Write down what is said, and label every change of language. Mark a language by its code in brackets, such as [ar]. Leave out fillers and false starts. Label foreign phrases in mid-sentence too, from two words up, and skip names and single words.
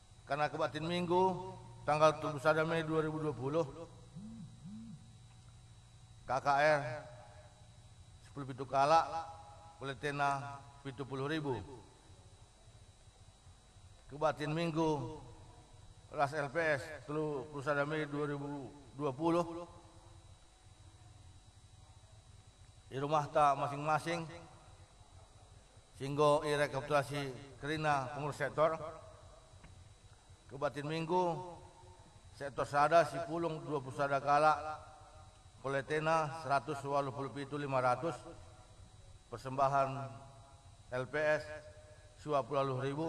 [btx] karena kebatin Minggu tanggal 31 Mei 2020 KKR 10 pitu kala Kuletena 70.000. Kebatin Minggu ras LPS 31 Mei 2020 di rumah tak masing-masing sehingga rekapitulasi kerina pengurus sektor. Kebatin Minggu sektor sada si pulung 20 sada kala Kuletena 187.500 persembahan LPS 20.000.